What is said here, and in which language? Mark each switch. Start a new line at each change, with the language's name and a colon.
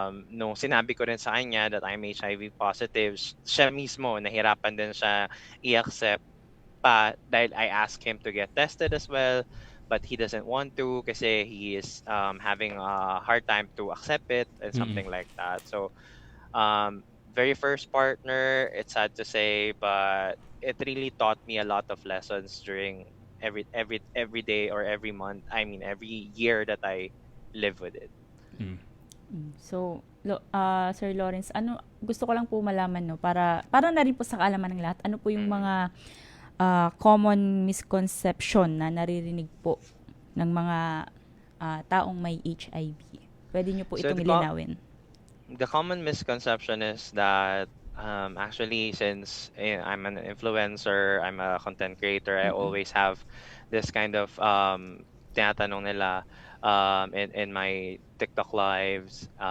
Filipino: Nung sinabi ko rin sa kanya
English: that I'm HIV positive,
Filipino: siya mismo nahirapan din siya i-accept pa dahil
English: I asked him to get tested as well, but he doesn't want to
Filipino: kasi
English: he is having a hard time to accept it and something like that. So very first partner, it's sad to say, but it really taught me a lot of lessons during every day or every month, every year that I live with it.
Filipino: So, Sir Lawrence, gusto ko lang po malaman, no, para na rin po sa kaalaman ng lahat, ano po yung mga common misconception na naririnig po ng mga taong may HIV? Pwede nyo po itong ilinawin.
English: The common misconception is that actually, since I'm an influencer, I'm a content creator, I always have this kind of
Filipino: tinatanong nila
English: in my TikTok lives.